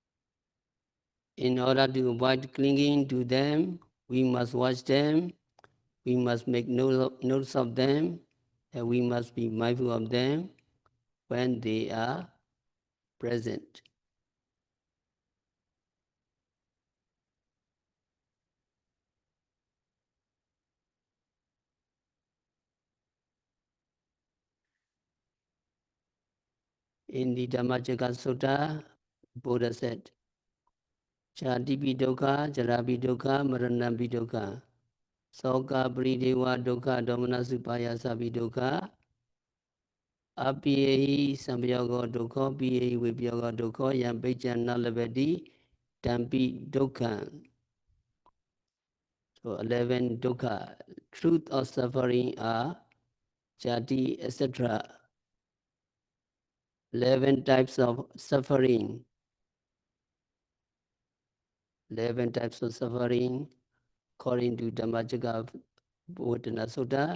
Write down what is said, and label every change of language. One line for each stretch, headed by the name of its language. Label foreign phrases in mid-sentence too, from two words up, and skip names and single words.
English: In order to avoid clinging to them, we must watch them We must make notes of them, and we must be mindful of them when they are present. In the Dhammacakka Sutta, Buddha said,
Pali: Chatipi dukkha, jarapi dukkha, maranapi dukkha, soka paridewa dukkha, domanasupaya dukkha, apiyehi samyago dukkha, piyehi vipyago dukkha, yampecana labati, tampi dukkha.
English: So 11 dukkha, truth of suffering are jati, etc. 11 types of suffering. 11 types of suffering according to Dhammacakka Bhuttana Sutta.